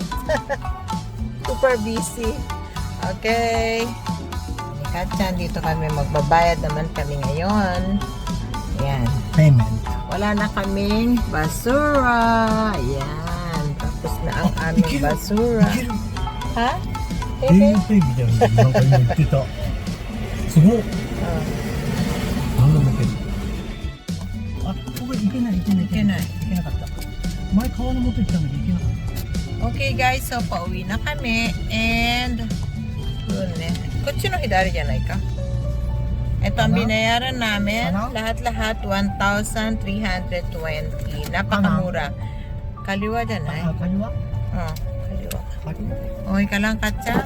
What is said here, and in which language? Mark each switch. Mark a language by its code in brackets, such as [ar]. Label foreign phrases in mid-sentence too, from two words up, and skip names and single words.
[en] Super busy. Okay. [tl] Katyan, dito kami magbabayad naman kami ngayon. Ayan. Payment. Wala na kaming basura. Ayan. Tapos na ang aming basura. Ha? [en] Payment pay [ja] みたいなのなんか今言ってた。すごい。なんだっけ。あ、ここ行けない。行けなかった。前川の持ってきたんだけど行けなかった。 [en] Okay guys, so [tl] pauwi na kami. And yun eh. Kutsino hidari dyan ay ka? Ito ang binayaran namin. Lahat-lahat 1,320. Napakamura. Kaliwa dyan ay. Kaliwa? Oh, kaliwa. Okay ka lang, Katsang?